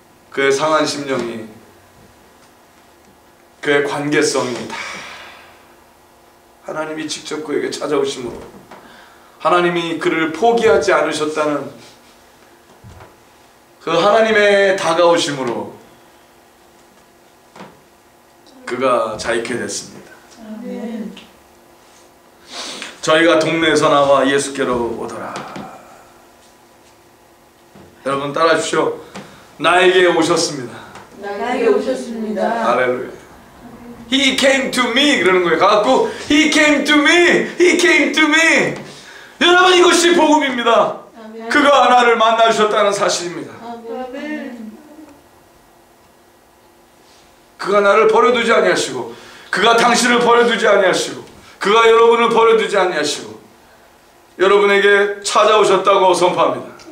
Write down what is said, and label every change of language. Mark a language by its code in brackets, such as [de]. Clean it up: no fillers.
[ko] 그의 상한 심령이, 그의 관계성이 다 하나님이 직접 그에게 찾아오심으로, 하나님이 그를 포기하지 않으셨다는 그 하나님의 다가오심으로 그가 자유케 됐습니다. 아멘. 저희가 동네에서 나와 예수께로 오더라. 여러분 따라해 주십시오. 나에게 오셨습니다. 나에게 오셨습니다. 할렐루야. [en] He came to me [ko] 그러는 거예요. 가갖고 [en] He came to me, He came to me. [ko] 여러분 이것이 복음입니다. 아멘. 그가 나를 만나 주셨다는 사실입니다. 아멘. 그가 나를 버려두지 아니하시고, 그가 당신을 버려두지 아니하시고, 그가 여러분을 버려두지 아니하시고 여러분에게 찾아오셨다고 선포합니다.